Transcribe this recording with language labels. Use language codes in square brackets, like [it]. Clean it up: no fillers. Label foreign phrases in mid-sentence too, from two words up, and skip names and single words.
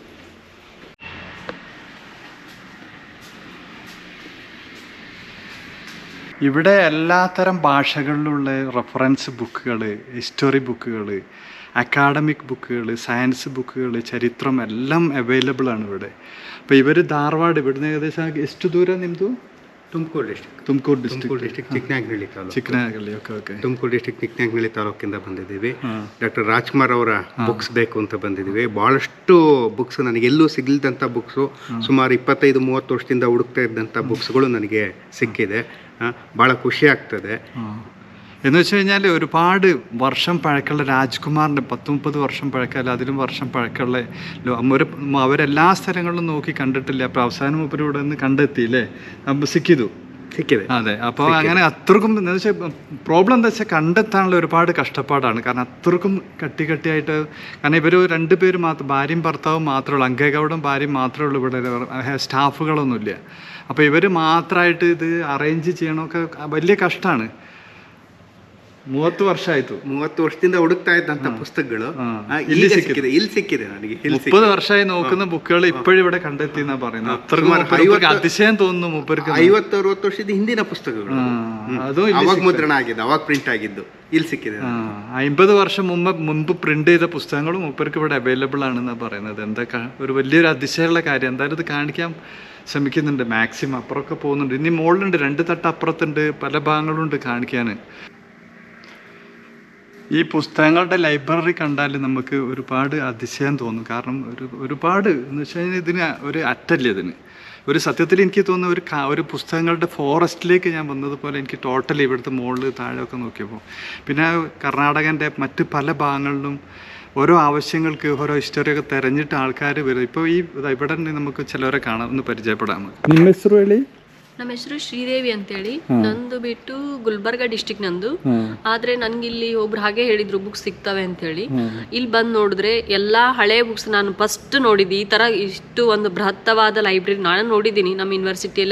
[ml] ഇവിടെ എല്ലാത്തരം ഭാഷകളിലുള്ള റെഫറൻസ് ബുക്കുകൾ, ഹിസ്റ്ററി ബുക്കുകൾ, അക്കാഡമിക് ബുക്കുകൾ, സയൻസ് ബുക്കുകൾ, ചരിത്രം എല്ലാം അവൈലബിൾ ആണ് ഇവിടെ. അപ്പോൾ ഇവർ ಧಾರವಾಡ ഇവിടുന്ന് ഏകദേശം [kn] ಎಷ್ಟು ದೂರ ನಿಮ್ಮದು? ತುಮಕೂರು ಡಿಸ್ಟ್ರಿಕ್ಟ್ ಚಿಕ್ಕನಹಳ್ಳಿ. ಓಕೆ. ತುಮಕೂರು ಡಿಸ್ಟ್ರಿಕ್ಟ್ ಚಿಕ್ಕನಹಳ್ಳಿ ತಾಲೂಕಿಂದ ಬಂದಿದ್ದೀವಿ. ಡಾಕ್ಟರ್ ರಾಜ್ಕುಮಾರ್ ಅವರ ಬುಕ್ಸ್ ಬೇಕು ಅಂತ ಬಂದಿದ್ದೀವಿ. ಭಾಳಷ್ಟು ಬುಕ್ಸ್ ನನಗೆ ಎಲ್ಲೂ ಸಿಗಲ್ದಂಥ ಬುಕ್ಸು, ಸುಮಾರು 25-30 ವರ್ಷದಿಂದ ಹುಡುಕ್ತಾ ಇದ್ದಂಥ ബുക്സുകൾ ನನಗೆ ಸಿಕ್ಕಿದೆ. ಭಾಳ ಖುಷಿ ಆಗ್ತದೆ. [ml] എന്ന് വെച്ച് കഴിഞ്ഞാൽ ഒരുപാട് വർഷം പഴക്കമുള്ള രാജ്കുമാറിൻ്റെ 10-30 വർഷം പഴക്കമല്ല, അതിലും വർഷം പഴക്കമുള്ള അവരെല്ലാ സ്ഥലങ്ങളിലും നോക്കി കണ്ടിട്ടില്ല. അപ്പോൾ അവസാനം മൂപ്പര് ഇവിടെ നിന്ന് കണ്ടെത്തിയില്ലേ, സിക്കിതു. അതെ. അപ്പോൾ അങ്ങനെ അത്രക്കും എന്താ വെച്ചാൽ പ്രോബ്ലം എന്താ വെച്ചാൽ കണ്ടെത്താനുള്ള ഒരുപാട് കഷ്ടപ്പാടാണ്. കാരണം അത്രക്കും കട്ടിയായിട്ട്, കാരണം ഇവർ 2 പേര് മാത്രം, ഭാര്യയും ഭർത്താവും മാത്രമേ ഉള്ളൂ, അങ്കേഗൗഡും ഭാര്യയും മാത്രമേ ഉള്ളൂ ഇവിടെ, സ്റ്റാഫുകളൊന്നുമില്ല. അപ്പോൾ ഇവർ മാത്രമായിട്ട് ഇത് അറേഞ്ച് ചെയ്യണമൊക്കെ വലിയ കഷ്ടമാണ്. [kn] 30 ವರ್ಷದಿಂದ ಹುಡುಕ್ತಾ ಇದ್ದಂತ ಪುಸ್ತಕಗಳು ಇಲ್ಲಿ ಸಿಕ್ಕಿದೆ ನನಗೆ. [ml] 30 ವರ್ಷമായി നോക്കുന്ന ബുക്കുകൾ ഇപ്പോഴും ഇവിടെ കണ്ടെത്തി എന്നാ പറയുന്നത്. അത്രയും അതിശയം തോന്നുന്നു മൂപ്പർക്ക്. [kn] 50-60 ವರ್ಷದ ಹಿಂದಿನ ಪುಸ್ತಕಗಳು, [ml] അതും [kn] ಅವಾಗ ಮುದ್ರಣ ಆಗಿದ್ದು, ಅವಾಗ ಪ್ರಿಂಟ್ ಆಗಿದ್ದು ಇಲ್ಲಿ ಸಿಕ್ಕಿದೆ. [ml] 50 വർഷം മുമ്പ് പ്രിന്റ് ചെയ്ത പുസ്തകങ്ങളും മൂപ്പർക്ക് ഇവിടെ അവൈലബിൾ ആണെന്നാ പറയുന്നത്. എന്താ ഒരു വലിയൊരു അതിശയമുള്ള കാര്യം. എന്തായാലും ഇത് കാണിക്കാൻ ശ്രമിക്കുന്നുണ്ട് മാക്സിമം. അപ്പുറമൊക്കെ പോകുന്നുണ്ട്. ഇനി മുകളിലുണ്ട്, 2 തട്ട് അപ്പുറത്തുണ്ട്, പല ഭാഗങ്ങളുണ്ട് കാണിക്കാൻ. ഈ പുസ്തകങ്ങളുടെ ലൈബ്രറി കണ്ടാൽ നമുക്ക് ഒരുപാട് അതിശയം തോന്നും. കാരണം ഒരുപാട് എന്ന് വെച്ച് കഴിഞ്ഞാൽ ഇതിന് ഒരു അറ്റല്ല. ഇതിന് ഒരു സത്യത്തിൽ എനിക്ക് തോന്നുന്ന ഒരു പുസ്തകങ്ങളുടെ ഫോറസ്റ്റിലേക്ക് ഞാൻ വന്നതുപോലെ എനിക്ക് ടോട്ടലി ഇവിടുത്തെ മുകളിൽ താഴെയൊക്കെ നോക്കിയപ്പോൾ. പിന്നെ കർണാടകൻ്റെ മറ്റ് പല ഭാഗങ്ങളിലും ഓരോ ആവശ്യങ്ങൾക്ക് ഓരോ ഹിസ്റ്ററിയൊക്കെ തിരഞ്ഞിട്ട് ആൾക്കാർ വരും. ഇപ്പോൾ ഇവിടെ നമുക്ക് ചിലവരെ കാണാൻ ഒന്ന് പരിചയപ്പെടാം. [kn] ನಿಮ್ಮ ಹೆಸರು ಹೇಳಿ? ನಮ್ಮ ಹೆಸರು ಶ್ರೀದೇವಿ ಅಂತೇಳಿ. ನಂದು ಬಿಟ್ಟು ಗುಲ್ಬರ್ಗ ಡಿಸ್ಟಿಕ್ ನಂದು. ಆದ್ರೆ ನನ್ಗಿಲ್ಲಿ ಒಬ್ರು ಹಾಗೆ ಹೇಳಿದ್ರು ಬುಕ್ಸ್ ಸಿಗ್ತವೆ ಅಂತೇಳಿ. ಇಲ್ಲಿ ಬಂದು ನೋಡಿದ್ರೆ ಎಲ್ಲಾ ಹಳೆ ಬುಕ್ಸ್ ನಾನು ಫಸ್ಟ್ ನೋಡಿದ್ದೆ. ಈ ತರ ಇಷ್ಟು ಒಂದು ಬೃಹತ್ತವಾದ ಲೈಬ್ರರಿ ನಾನು ನೋಡಿದ್ದೀನಿ ನಮ್ಮ ಯೂನಿವರ್ಸಿಟಿಯಲ್ಲಿ.